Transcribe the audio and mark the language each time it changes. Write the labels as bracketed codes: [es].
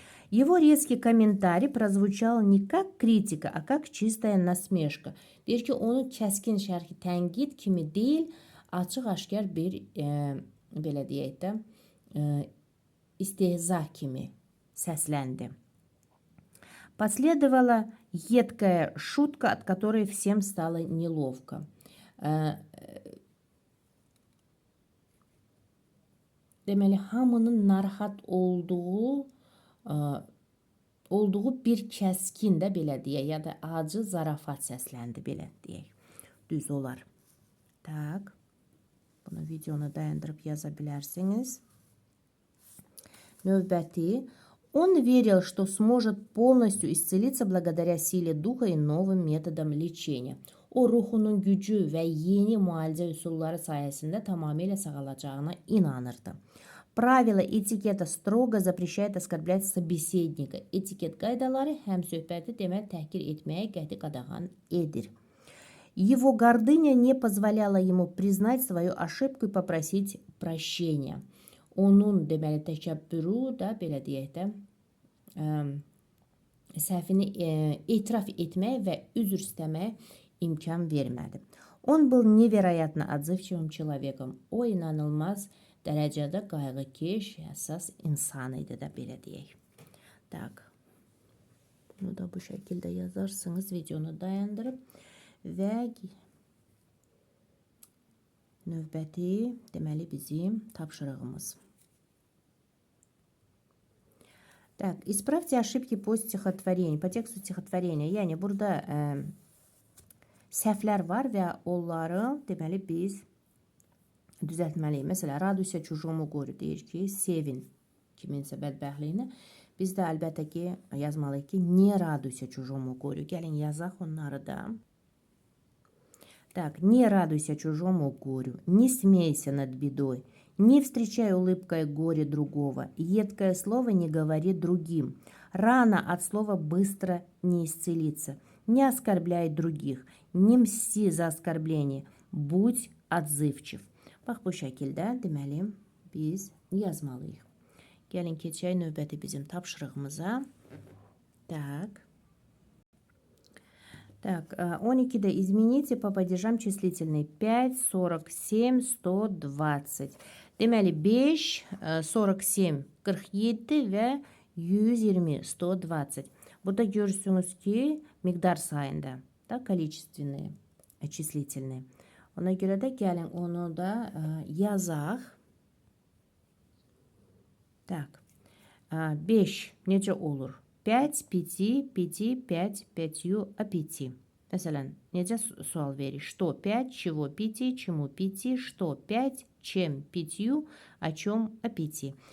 [ru] Его резкий комментарий прозвучал не как критика, а как чистая насмешка. [az] Deyir ki, onun kəskin şərhi tənqid kimi deyil, açıq-aşkar bir belə deyək də istehza kimi səsləndi. [ru] Последовала едкая шутка, от которой всем стало неловко. [az] Deməli, hamının narahat olduğu bir kəskin də belə deyək, ya da acı zarafat səsləndi, belə deyək. Düz olar. Tak. Bunu videonu dayandırıb yaza bilərsiniz. Növbəti. [ru] Он верил, что сможет полностью исцелиться благодаря силе духа и новым методам лечения. [az] O ruhunun gücü və yeni müalicə üsulları sayəsində tamamilə sağalacağına inanırdı. [ru] Правила этикета строго запрещает оскорблять собеседника. [az] Etiket qaydaları həm söhbəti demək təhqir etməyə qəti qadağan edir. [ru] Его гордыня не позволяла ему признать свою ошибку и попросить прощения. [az] Onun deməli təkəbbürü də belə deyək də səhvini etiraf etmək və üzr istəməyə imkan vermədi. [ru] Он был невероятно отзывчивым человеком. [az] O inanılmaz dərəcədə qayğıkeş, həssas insan idi də, belə deyək. Tak. Bunu da bu şəkildə yazarsınız, videonu dayandırıb və növbəti deməli bizim tapşırığımız. [ru] Так, исправьте ошибки по стихотворению, по тексту стихотворения. [az] Yəni burada səhvlər var və onları deməli biz düzəltməliyik. Məsələn, [ru] радуйся чужому горю [az] deyir ki, sevin kiminsə bədbəxtliyinə. Biz də əlbəttə ki, yazmalıyıq ki, [ru] не радуйся чужому горю. [az] Gəlin yazaq onları da. [ru] Так, не радуйся чужому горю, не смейся над бедой, не встречай улыбкой горе другого, едкое слово не говори другим. Рана от слова быстро не исцелится. Не оскорбляй других, не мсти за оскорбление, будь отзывчив. [az] Bax, bu şəkildə deməli biz yazmalıyıq. Gəlin keçək növbəti bizim tapşırığımıza. [ru] Так. Так, 12-də измените по падежам числительные 5, 47, 120. [az] Deməli 5, 47, 47 və 120, 120. Burada görürsünüz ki, miqdar sayında da [ru] количественные, числительные. [az] Ona görə də gəlin onu da yazaq. Tak. 5 necə olur? 5, 5, 5, 5, 5, а 5. Məsələn, necə sual verir? [ru] Что 5, чего 5, чему 5, что 5, чем 5, о чем о 5.